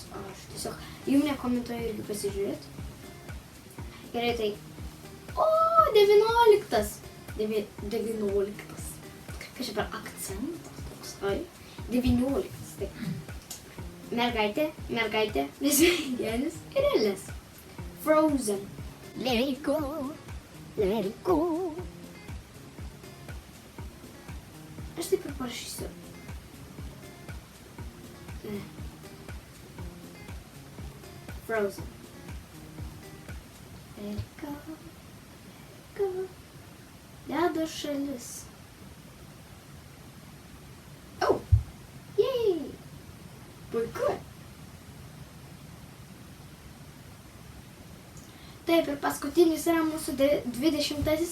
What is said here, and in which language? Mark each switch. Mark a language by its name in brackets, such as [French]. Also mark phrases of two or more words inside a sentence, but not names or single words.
[Lithuanian] Aš tiesiog, jums nekomentuoju irgi pasižiūrėti. Gerai, tai 19. 19. Kažkaip per akcentas toks. 19. Tai. Mergaitė, lesbienis ir Elis. [English] Frozen. Let it go, let it go. [Lithuanian] Aš taip ir parašysiu. Frozen. [English] Let it go, let it go. [Lithuanian] Ledo šalis. Jei! Puiku. Taip, ir paskutinis yra mūsų 20.